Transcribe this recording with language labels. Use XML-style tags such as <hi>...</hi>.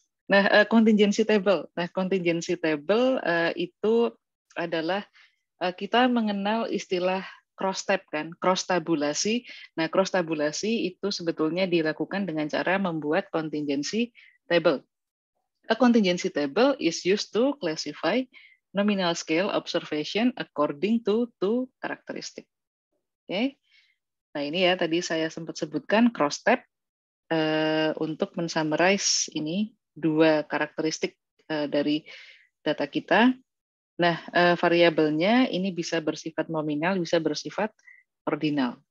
<id>Nah, contingency table. Nah, contingency table itu adalah kita mengenal istilah cross tab kan, cross tabulasi. Nah, cross tabulasi itu sebetulnya dilakukan dengan cara membuat contingency table.</id> <en>A contingency table is used to classify nominal scale observation according to two characteristic. Oke.</en> <id>Nah, ini ya tadi saya sempat sebutkan cross tab untuk mensummarize ini dua karakteristik dari data kita. Nah, variabelnya ini bisa bersifat nominal, bisa bersifat ordinal.</id>